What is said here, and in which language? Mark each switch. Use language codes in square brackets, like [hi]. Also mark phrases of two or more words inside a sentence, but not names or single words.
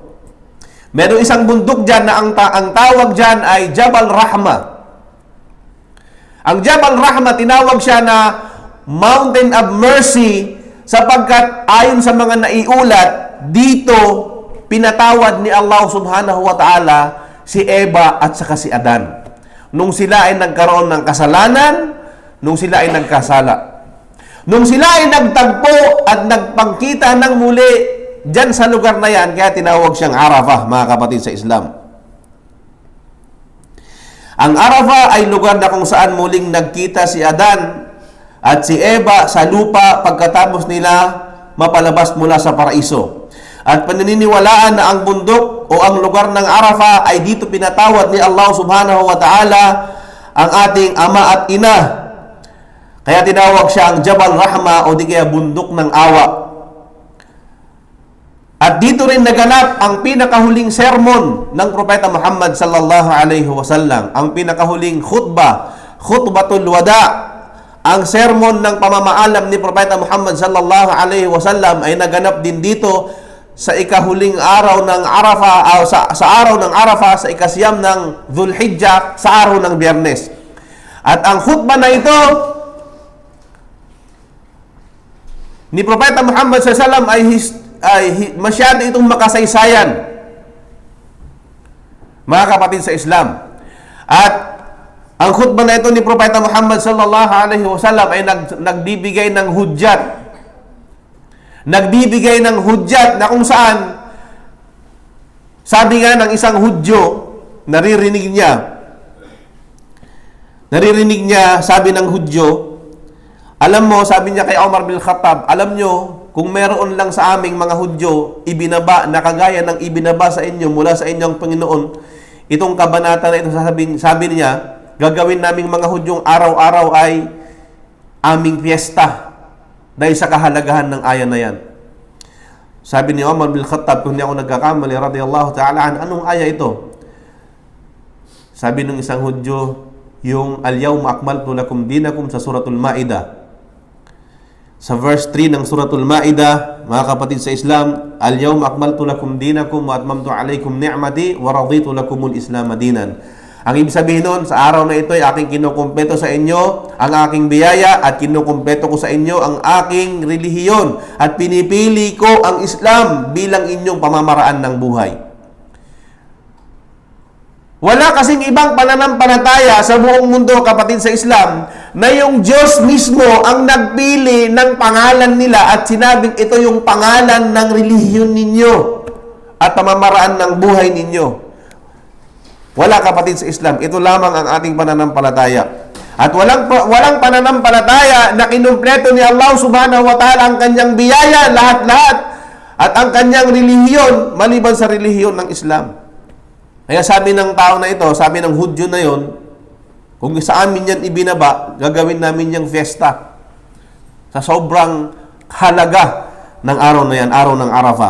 [tl] Meron isang bundok dyan na ang tawag dyan ay Jabal Rahma. Ang Jabal Rahma, tinawag siya na [en] Mountain of Mercy [tl] sapagkat ayon sa mga naiulat, dito pinatawad ni Allah [ar] سبحانه وتعالى [tl] si Eva at saka si Adan. Nung sila ay nagkaroon ng kasalanan, nung sila ay nagkasala. Nung sila ay nagtagpo at nagpangkita ng muli dyan sa lugar na yan, kaya tinawag siyang Arafah, mga kapatid sa Islam. Ang Arafah ay lugar na kung saan muling nagkita si Adan at si Eva sa lupa pagkatapos nila mapalabas mula sa paraiso. At paniniwalaan na ang bundok o ang lugar ng Arafah ay dito pinatawad ni Allah [ar] سبحانه وتعالى [tl] ang ating ama at ina. Kaya tinawag siya ang Jabal Rahma o di kaya bundok ng awa. At dito rin naganap ang pinakahuling sermon ng Propeta Muhammad [ar] صلى الله عليه وسلم. [tl] Ang pinakahuling [ar] خطبة الوداع. [tl] Ang sermon ng pamamaalam ni Propeta Muhammad [ar] صلى الله عليه وسلم [tl] ay naganap din dito sa ikahuling araw ng Arafah, sa araw ng Arafah, sa ikasiyam ng Dhul-Hijjah, sa araw ng Biyernes. At ang khutbah na ito ni Propeta Muhammad [ar] صلى الله عليه وسلم [tl] ay masyado itong makasaysayan, mga kapatid sa Islam. At ang khutbah na ito ni Propeta Muhammad [ar] صلى الله عليه وسلم [tl] ay nagbibigay ng hudyat. Nagbibigay ng hudyat na kung saan, sabi nga ng isang Hudyo, naririnig niya, sabi ng Hudyo, alam mo, sabi niya kay Umar bin Khattab, alam nyo, kung meron lang sa aming mga Hudyo, ibinaba, na kagaya ng ibinaba sa inyo mula sa inyong Panginoon, itong kabanata na ito, sabi niya, gagawin naming mga Hudyong araw-araw ay aming piyesta dahil sa kahalagahan ng ayan na yan. Sabi ni Umar bin Khattab, kung hindi ako nagkakamali, [ar] رضي الله تعالى, [tl] anong aya ito? Sabi ng isang Hudyo, yung [ar] اليوم أكملت لكم دينكم [tl] sa Suratul Ma'idah. Sa verse 3 ng Suratul Ma'idah, mga kapatid sa Islam, [ar] اليوم أكملت لكم دينكم وأتممت عليكم نعمتي ورضيت لكم الإسلام دينا. [tl] Ang ibig sabihin nun, sa araw na ito ay aking kinukumpleto sa inyo ang aking biyaya at kinukumpleto ko sa inyo ang aking relihiyon at pinipili ko ang Islam bilang inyong pamamaraan ng buhay. Wala kasing ibang pananampalataya sa buong mundo, kapatid sa Islam, na yung Diyos mismo ang nagpili ng pangalan nila at sinabing ito yung pangalan ng relihiyon ninyo at pamamaraan ng buhay ninyo. Wala, kapatid sa Islam. Ito lamang ang ating pananampalataya. At walang pananampalataya na kinumpleto ni Allah [ar] سبحانه وتعالى [tl] ang kanyang biyaya, lahat-lahat, at ang kanyang relihiyon, maliban sa relihiyon ng Islam. Kaya sabi ng tao na ito, sabi ng Hudyo na yon, kung sa amin yan ibinaba, gagawin namin yung fiesta. Sa sobrang halaga ng araw na yan, araw ng Arafah.